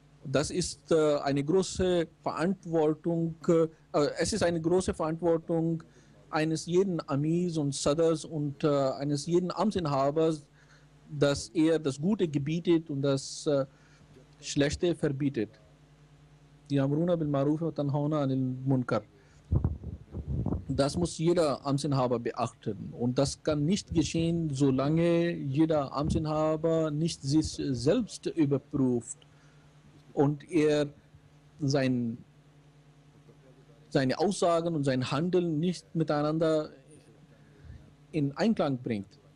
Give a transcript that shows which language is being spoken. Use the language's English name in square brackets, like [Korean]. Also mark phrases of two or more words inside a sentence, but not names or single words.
[German] Das ist eine große Verantwortung. Es ist eine große Verantwortung eines jeden Amirs und Sadrs und eines jeden Amtsinhabers, dass er das Gute gebietet und das Schlechte [Arabic] يأمرون بالمعروف وتنهون عن المنكر. [German] Das muss jeder Amtsinhaber beachten. Und das kann nicht geschehen, solange jeder Amtsinhaber nicht sich selbst überprüft und er seine Aussagen und sein Handeln nicht miteinander in Einklang bringt.